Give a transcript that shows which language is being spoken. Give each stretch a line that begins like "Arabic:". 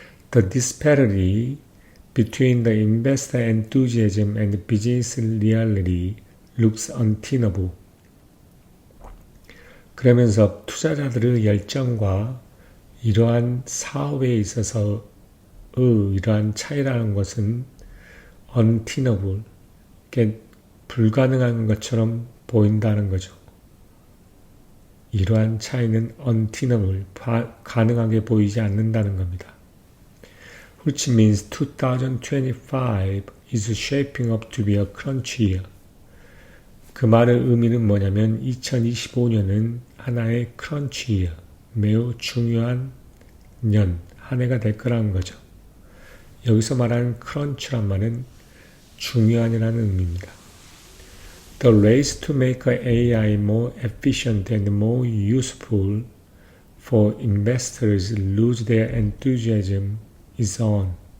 English: The disparity between the investor enthusiasm and business reality looks untenable.
Korean: 그러면서 투자자들의 열정과 이러한 사업에 있어서의 이러한 차이라는 것은 untenable, 불가능한 것처럼 보인다는 거죠. 이러한 차이는 untenable, 가능하게 보이지 않는다는 겁니다.
English: Which means 2025 is shaping up to be a crunch year.
Korean: 그 말의 의미는 뭐냐면 2025년은 하나의 crunch year, 매우 중요한 한 해가 될 거라는 거죠. 여기서 말하는 crunch란 말은 중요한이라는 의미입니다.
English: The race to make AI more efficient and more useful for investors lose their enthusiasm is on.